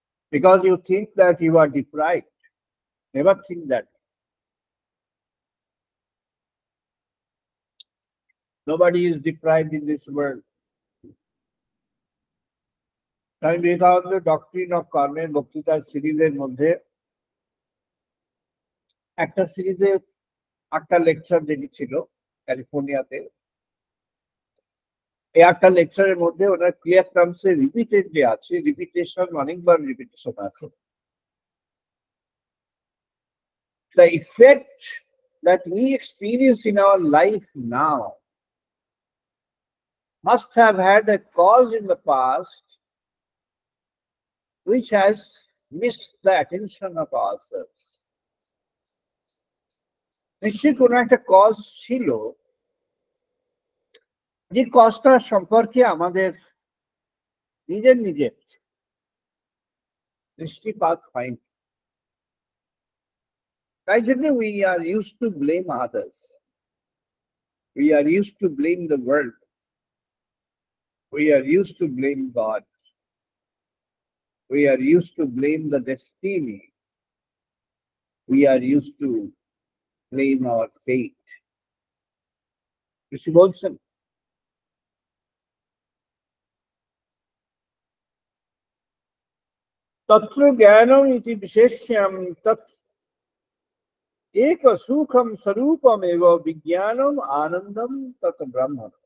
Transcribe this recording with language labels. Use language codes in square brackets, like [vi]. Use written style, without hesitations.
[en] Because you think that you are deprived. Never think that. Nobody is deprived in this world. [bn] Swami Vivekananda Doctrine of Karma বক্তৃতা সিরিজের মধ্যে একটা সিরিজে 8টা lecture যেটি ছিল ক্যালিফোর্নিয়াতে, এই 8টা লেকচারের মধ্যে ওনার ক্লিয়ার টার্মসে রিপিটেড যে আছে, রিপিটেশন অনেকবার রিপিটেশন আছে। [en] The effect that we experience in our life now must have had a cause in the past which has missed the attention of ourselves. [bn] নিশ্চয়ই কোনো একটা কজ ছিল, যে কজটা সম্পর্কে আমাদের নিজের দৃষ্টিপাত হয়নি। তাই জন্য [en] we are used to blame others. We are used to blame the world. We are used to blame God. We are used to blame the destiny. We are used to blame our fate. [bn] ঋষি বলছেন, [sa] তত্র জ্ঞানম ইতি বিশেষ্যম তৎ এক সুখম স্বরূপমেব বিজ্ঞানম আনন্দম তৎ ব্রহ্ম।